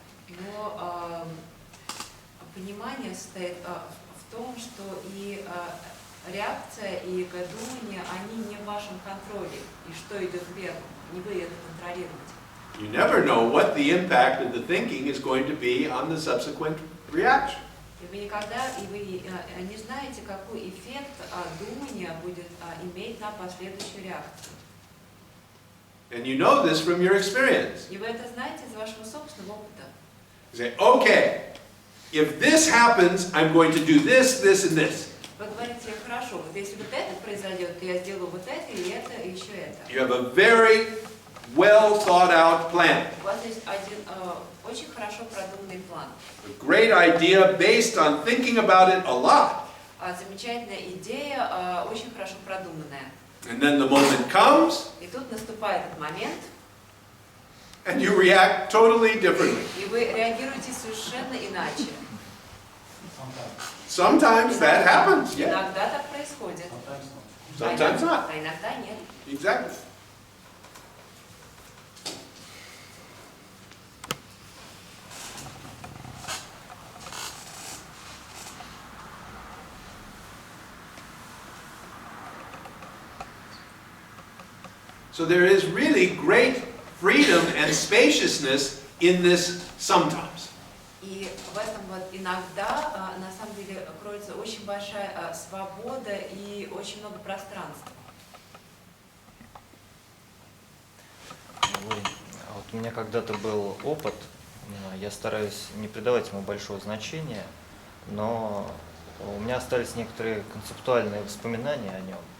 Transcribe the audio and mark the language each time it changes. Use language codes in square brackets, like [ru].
[ru] Но понимание состоит в том, что и реакция, и думание, они не в вашем контроле. И что идет вверх, не вы это контролируете. [en] You never know what the impact of the thinking is going to be on the subsequent reaction. [ru] И вы никогда, и вы не знаете, какой эффект думания будет иметь на последующую реакцию. [en] And you know this from your experience. [ru] И вы это знаете из вашего собственного опыта. [en] You say, okay, if this happens, I'm going to do this, this, and this. [ru] Вы говорите, хорошо, вот если вот это произойдет, то я сделаю вот это, и еще это. [en] You have a very well thought out plan. [ru] У вас есть один очень хорошо продуманный план. [en] A great idea based on thinking about it a lot. [ru] Замечательная идея, очень хорошо продуманная. [en] And then the moment comes, [ru] И тут наступает этот момент, [en] and you react totally differently. [ru] и вы реагируете совершенно иначе. [en] Sometimes that happens, yeah. [ru] Иногда так происходит. [en] Sometimes not. [ru] А иногда нет. [en] Exactly. So there is really great freedom and spaciousness in this sometimes. [ru] И в этом вот иногда, на самом деле, кроется очень большая свобода и очень много пространства. Вот у меня когда-то был опыт, я стараюсь не придавать ему большого значения, но у меня остались некоторые концептуальные воспоминания о нем.